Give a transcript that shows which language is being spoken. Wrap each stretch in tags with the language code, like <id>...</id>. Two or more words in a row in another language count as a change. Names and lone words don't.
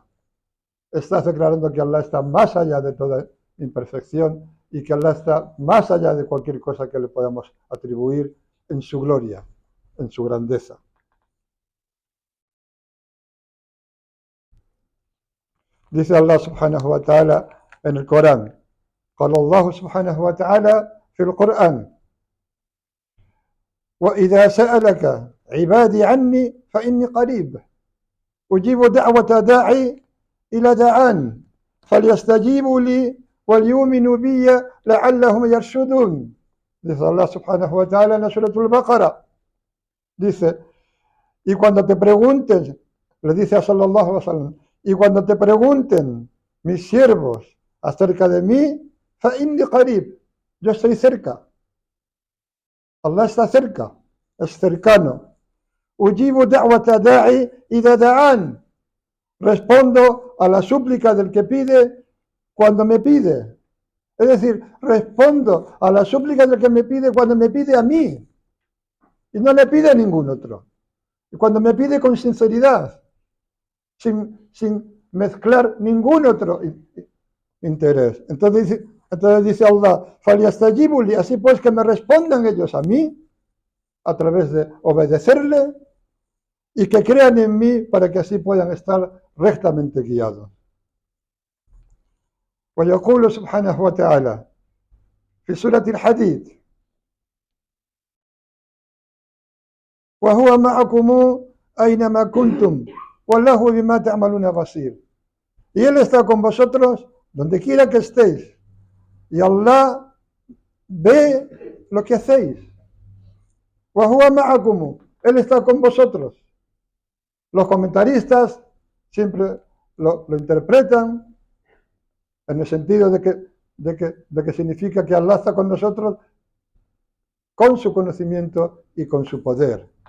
<es>Estás declarando que Allah está más allá de toda imperfección y que Allah está más allá de cualquier cosa que le podamos atribuir en su gloria, en su grandeza. Dice</es> <ar>الله سبحانه وتعالى</ar> <es>en el Corán:</es> <ar>قال الله سبحانه وتعالى في القرآن: وإذا سألك عبادي عني فإني قريب أجيب دعوة داعي إلى دعان فليستجيبوا لي وليؤمنوا بي لعلهم يرشدون.</ar> <es>Dice</es> <ar>الله سبحانه وتعالى</ar> <es>en la Surah Al-Baqarah. Dice, y cuando te pregunten, le dice a</es> <ar>صلى الله عليه وسلم,</ar> <es>y cuando te pregunten mis siervos acerca de mí,</es> <ar>فإني قريب,</ar> <es>yo estoy cerca. Allah está cerca, es cercano.</es> <ar>أجيب دعوة داعي إذا دعان.</ar> <es>Respondo a la súplica del que pide cuando me pide. Es decir, respondo a la súplica del que me pide cuando me pide a mí. Y no le pide a ningún otro. Y cuando me pide con sinceridad, sin mezclar ningún otro interés. Entonces dice Allah: "Falyastajibuli", así pues que me respondan ellos a mí, a través de obedecerle, y que crean en mí para que así puedan estar rectamente guiados.</es> <ar>ويقول سبحانه وتعالى في سورة الحديد: وهو معكم أينما كنتم والله بما تعملون بصير.</ar> <es>Y Él está con vosotros donde quiera que estéis. Y Allah ve lo que hacéis.</es> <ar>وهو معكم,</ar> <es>Él está con vosotros. Los comentaristas siempre lo interpretan en el sentido de que significa que Allah está con nosotros con su conocimiento y con su poder.</es>